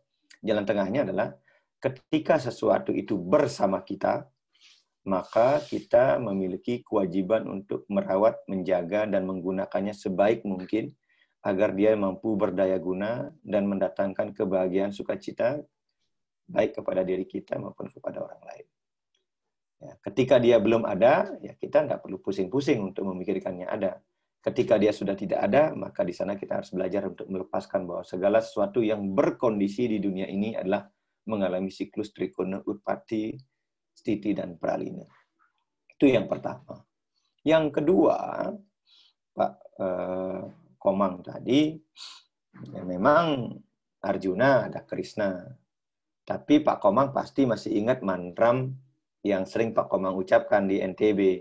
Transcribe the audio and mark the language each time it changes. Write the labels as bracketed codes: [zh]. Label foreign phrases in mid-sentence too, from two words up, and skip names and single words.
[id] Jalan tengahnya adalah ketika sesuatu itu bersama kita, maka kita memiliki kewajiban untuk merawat, menjaga, dan menggunakannya sebaik mungkin agar dia mampu berdaya guna dan mendatangkan kebahagiaan sukacita baik kepada diri kita maupun kepada orang lain. Ya, ketika dia belum ada, ya kita nggak perlu pusing-pusing untuk memikirkannya ada. Ketika dia sudah tidak ada, maka di sana kita harus belajar untuk melepaskan bahwa segala sesuatu yang berkondisi di dunia ini adalah mengalami siklus [sa] trikona, utpati, stiti, [id] dan pralina. Itu yang pertama. Yang kedua, Pak Komang tadi, ya memang Arjuna ada Krishna. Tapi Pak Komang pasti masih ingat mantram yang sering Pak Komang ucapkan di NTB.